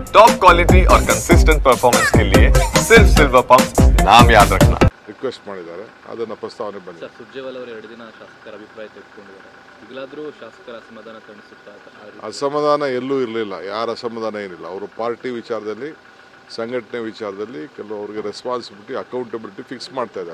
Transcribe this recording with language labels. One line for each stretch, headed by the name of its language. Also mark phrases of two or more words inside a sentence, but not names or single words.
English: top quality
Hindi: और
English: consistent performance
Hindi: के लिए सिर्फ सिल्वर पंप नाम याद रखना।
Kannada: ರಿಕ್ವೆಸ್ಟ್ ಮಾಡಿದ್ದಾರೆ, ಅದನ್ನು ಪ್ರಸ್ತಾವನೆ ಬಂದಿದೆ. ಸರ್, ಸುರ್ಜೇವಾಲ ಅವರು 2 ದಿನ ಶಾಸಕರ ಅಭಿಪ್ರಾಯ ತೆಗೆದುಕೊಂಡಿದ್ದಾರೆ. ಈಗಲಾದರೂ ಶಾಸಕರ ಅಸಮಾಧಾನ ತಣಿಸುತ್ತಾ? ಅಸಮಾಧಾನ ಎಲ್ಲೂ ಇರಲಿಲ್ಲ, ಯಾರ ಅಸಮಾಧಾನ ಏನಿಲ್ಲ. ಅವರು ಪಾರ್ಟಿ ವಿಚಾರದಲ್ಲಿ, ಸಂಘಟನೆ ವಿಚಾರದಲ್ಲಿ ಕೆಲವು ಅವ್ರಿಗೆ
English: responsibility, accountability fix
Kannada: ಮಾಡ್ತಾ ಇದ್ದಾರೆ.